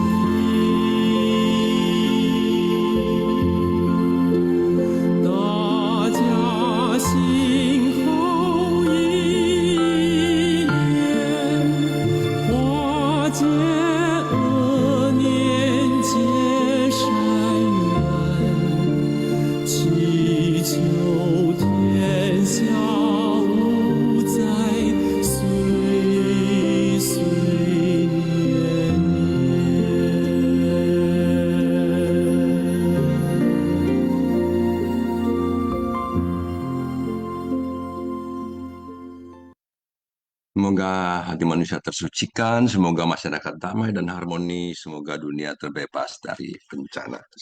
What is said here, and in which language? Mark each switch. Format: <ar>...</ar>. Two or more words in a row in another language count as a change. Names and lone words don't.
<zh>大家心后一念，化解恶念，结善缘，祈求天下无灾，岁岁年</zh> <id>Semoga hati manusia tersucikan, semoga masyarakat damai dan harmoni, semoga dunia terbebas dari bencana.</id>